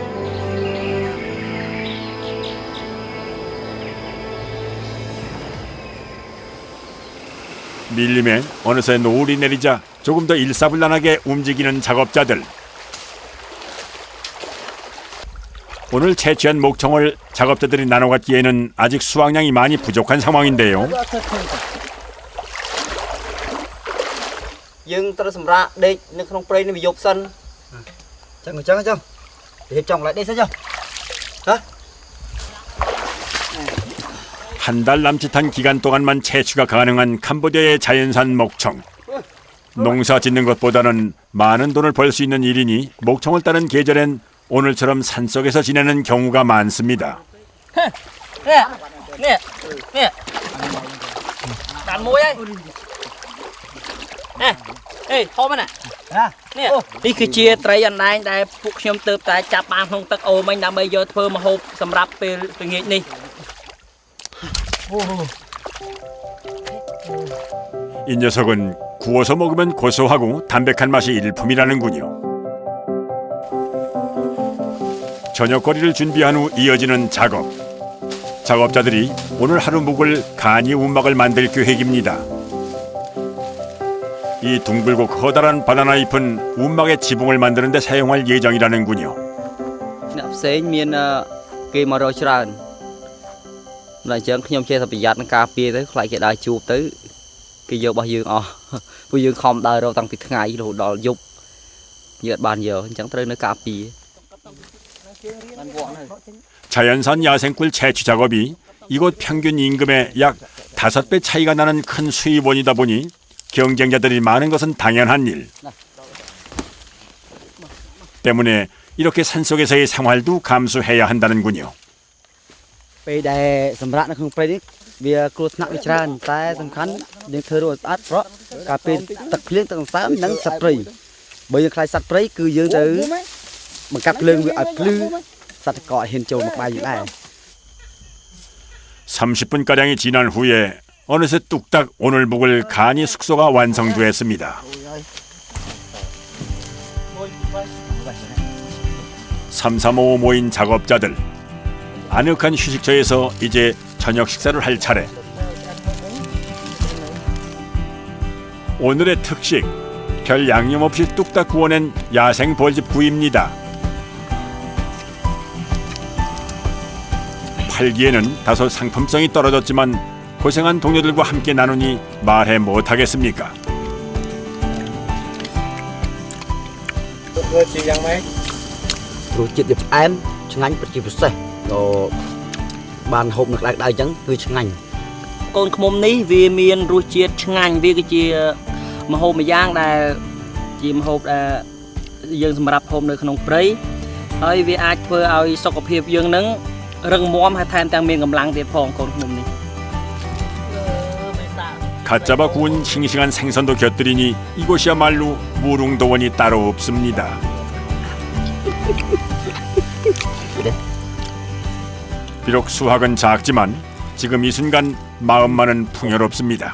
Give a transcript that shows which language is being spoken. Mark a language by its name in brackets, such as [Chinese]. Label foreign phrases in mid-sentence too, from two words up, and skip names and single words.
[Korean] 밀림에 어느새 노을이 내리자 조금 더 일사불란하게 움직이는 작업자들. 오늘 채취한 목청을 작업자들이 나눠 갖기에는 아직 수확량이 많이 부족한 상황인데요. [Khmer] យើងត្រូវសម្រាប់ដេកនៅក្នុងព្រៃនេះវាយប់សិន ចឹងរៀបចំ [Vietnamese] lại đây [Khmer] សិនចុះ [Korean] 한 달 남짓한 기간 동안만 채취가 가능한 캄보디아의 자연산 목청. 농사 짓는 것보다는 많은 돈을 벌 수 있는 일이니 목청을 따는 계절엔 오늘처럼 산속에서 지내는 경우가 많습니다. [Khmer] នេះបានមួយហើយអេធំណានេះគឺជាត្រីអណ្ដែងដែលពួកខ្ញុំទៅតែចាប់បានក្នុងទឹកអូមិញដើម្បីយកធ្វើម្ហូបសម្រាប់ពេលល្ងាចនេះ [Korean] 이 녀석은 구워서 먹으면 고소하고 담백한 맛이 일품이라는군요. 저녁거리를 준비한 후 이어지는 작업. 작업자들이 오늘 하루 묵을 간이 운막을 만들 계획입니다. 이 둥글고 커다란 바나나 잎은 운막의 지붕을 만드는 데 사용할 예정이라는군요. [Khmer] អ្នកផ្សេងមានគេមករកច្រើនតែអញ្ចឹងខ្ញុំចេះតែប្រយ័ត្ននឹងការពារទៅខ្លាចគេដើរជួបទៅគេយករបស់យើងអស់ពួកយើងខំដើររកតាំងពីថ្ងៃរហូតដល់យប់យើងអត់បានយកអញ្ចឹងត្រូវនៅការពារ [Korean] 자연산 야생꿀 채취 작업이 이곳 평균 임금의 약 5배 차이가 나는 큰 수입원이다 보니 경쟁자들이 많은 것은 당연한 일. 때문에 이렇게 산속에서의 생활도 감수해야 한다는군요. [Khmer] ពេលដែលសម្រាប់នៅក្នុងព្រៃនេះវាគ្រោះថ្នាក់វាច្រើនតែសំខាន់យើងធ្វើរួចស្អាតប្រក់ការពេលទឹកភ្លៀងទឹកសន្សើមនិងសត្វព្រៃបើយើងខ្លាចសត្វព្រៃគឺយើងទៅបង្កាត់ភ្លើងវាឲ្យភ្លឺសត្វក៏ហ៊ានចូលមកក្បែរយើងដែរ [Korean] 30분가량이 지난 후에 어느새 뚝딱 오늘 묵을 간이 숙소가 완성됐습니다. 삼삼오오 모인 작업자들. 아늑한 휴식처에서 이제 저녁 식사를 할 차례. 오늘의 특식, 별 양념 없이 뚝딱 구워낸 야생 벌집 구이입니다. 팔기에는 다소 상품성이 떨어졌지만 고생한 동료들과 함께 나누니 말해 못하겠습니까? [Khmer] រសជាតិវាផ្អែមឆ្ងាញ់ពិតជាពិសេសដល់បានហូបនៅក្តៅៗអញ្ចឹងគឺឆ្ងាញ់ កូនឃ្មុំនេះវាមានរសជាតិឆ្ងាញ់វាគឺជាម្ហូបមួយយ៉ាងដែលជាម្ហូបដែលយើងសម្រាប់ហូបនៅក្នុងព្រៃហើយវាអាចធ្វើឲ្យសុខភាពយើងនឹងរឹងមាំហើយថែមទាំងមានកម្លាំងទៀតផងកូនឃ្មុំនេះ [Korean] 갓 잡아 구운 싱싱한 생선도 곁들이니 이곳이야말로 무릉도원이 따로 없습니다. 비록 수확은 작지만 지금 이 순간 마음만은 풍요롭습니다.